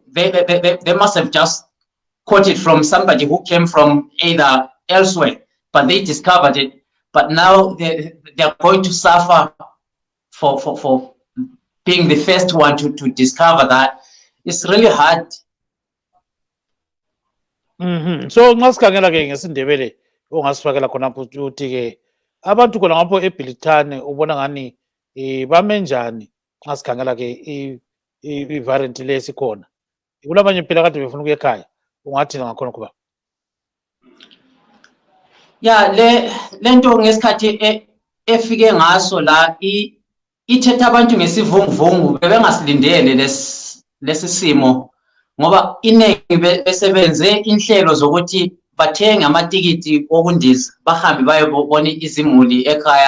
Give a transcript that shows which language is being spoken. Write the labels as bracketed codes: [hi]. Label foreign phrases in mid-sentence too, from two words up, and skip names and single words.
[en] They must have just caught it from somebody who came from either elsewhere, but they discovered it. But now they're going to suffer for being the first one to discover that. It's really hard. [nd] So ngasikhangela ke ngesindebele ongasifakela khona ukuthi ke abantu khona ngapho eBrithani ubona ngani bame njani ngasikhangela ke i-variant lesikhona. Kulabanye phela kade befuna ukuya ekhaya, ungathi ngakhona kuba ya lento ngesikhathi efike ngaso la ithetha abantu ngesivunguvungu, bebengasilindele lesi simo, ngoba iningi besebenze inhlelo zokuthi bathenge amatikiti okundiza bahambe bayobona izimuli ekhaya.